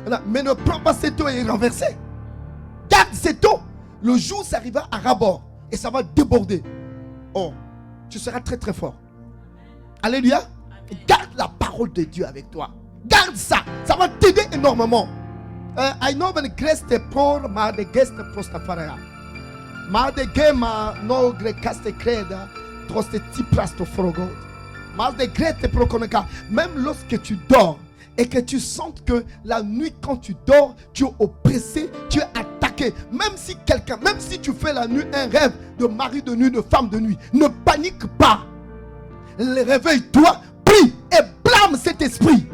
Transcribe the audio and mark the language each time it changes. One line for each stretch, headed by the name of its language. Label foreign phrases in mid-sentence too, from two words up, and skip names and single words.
French: Mais ne prends pas cette eau et renverser. Garde cette eau. Le jour, ça arrivera à ras-bord et ça va déborder. Oh, tu seras très très fort. Alléluia. Garde la parole de Dieu avec toi. Garde ça. Ça va t'aider énormément. I know when greste por ma de geste prostafaria. Ma de gema no grecaste creda troste tiprasto frogod. Ma de grete proconeka. Même lorsque tu dors et que tu sens que la nuit quand tu dors, tu es oppressé, tu es attaqué. Même si tu fais la nuit un rêve de mari de nuit, de femme de nuit, ne panique pas. Réveille-toi, prie et blâme cet esprit.